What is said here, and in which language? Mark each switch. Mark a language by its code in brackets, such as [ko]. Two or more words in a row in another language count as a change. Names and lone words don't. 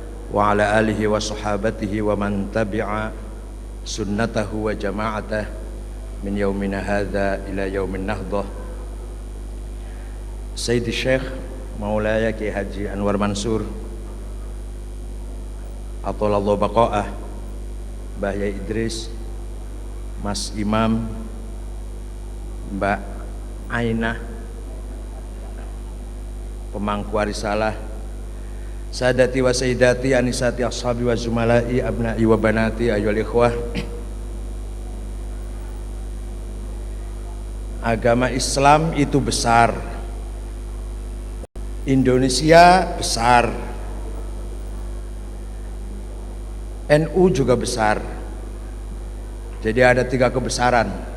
[ar] وعلى آله وصحابته ومن تبع سنته وجماعته من يومنا هذا إلى يوم النهضة. [id] Sayyidi Syekh Maulaya Ki Haji Anwar Mansur [ar] أطال الله بقاءه, [id] Mbah Yai Idris, Mas Imam, Mbak Ainah, pemangku risalah, [ar] سادتي وسيداتي آنساتي أصحابي وزملائي أبنائي وبناتي أيها الإخوة. [id] Agama Islam itu besar, Indonesia besar, NU juga besar. Jadi ada 3 kebesaran.